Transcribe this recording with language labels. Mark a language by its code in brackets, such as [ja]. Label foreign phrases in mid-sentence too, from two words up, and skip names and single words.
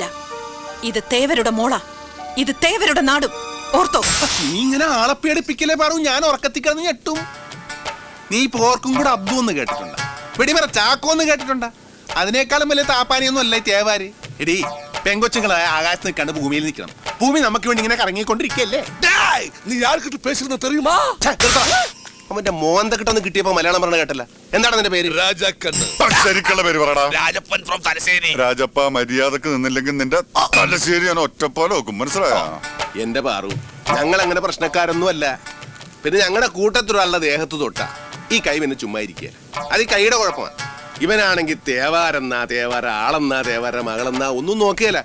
[ml] ഇത് തേവരുടെ മോളാ, ഇത് തേവരുടെ നാടും. ഓർത്തോ? നീ ഇങ്ങനെ ആളപ്പിയടിപ്പിക്കലേ പാറു. ഞാൻ ഉറക്കത്തിക്കിടന്ന് ഞെട്ടും. നീ പോർക്കും കൂടെ അബ്ദു എന്ന് കേട്ടിട്ടുണ്ട? വെടിമറ ചാക്കോ എന്ന് കേട്ടിട്ടുണ്ട? അതിനേക്കാളും വലിയ താപ്പാനിയൊന്നും അല്ല തേവാര്. എടീ, പെങ്കൊച്ചുങ്ങളായ ആകാശത്ത് നിൽക്കാണ്ട് ഭൂമിയിൽ നിൽക്കണം. ഭൂമി നമുക്ക് വേണ്ടി ഇങ്ങനെ കറങ്ങിക്കൊണ്ടിരിക്കല്ലേ. [ta] டேய், நீ யார்கிட்ட பேசுறது தெரியுமா? [ml] അവന്റെ മോന്ത കിട്ടൊന്ന് കിട്ടിയപ്പോ മലയാളം പറഞ്ഞ കേട്ടല്ല. എന്താണ് നിന്റെ പേര്? ராஜா கண்ணு. ശരിക്കുള്ള പേര് പറടാ. രാജപ്പൻ ഫ്രോം തലശ്ശേരി. രാജപ്പ മര്യാദക്ക് നിന്നില്ലെങ്കിൽ നിന്റെ തലശ്ശേരി ഞാൻ ഒറ്റപ്പോലെ വെക്കും, മനസ്സിലായോ? എന്റെ പാറു, ഞങ്ങൾ അങ്ങനെ പ്രശ്നക്കാരൊന്നും അല്ല. പിന്നെ ഞങ്ങളുടെ കൂട്ടത്തിലുള്ള ദേഹത്ത് തൊട്ട ഈ കൈ പിന്നെ ചുമ്മാ ഇരിക്കുക. അത് ഈ കൈയുടെ കുഴപ്പമാണ്. ഇവനാണെങ്കിൽ തേവാരെന്നാ തേവാര, ആളെന്നാ തേവാര, മകളെന്നാ ഒന്നും നോക്കിയല്ല.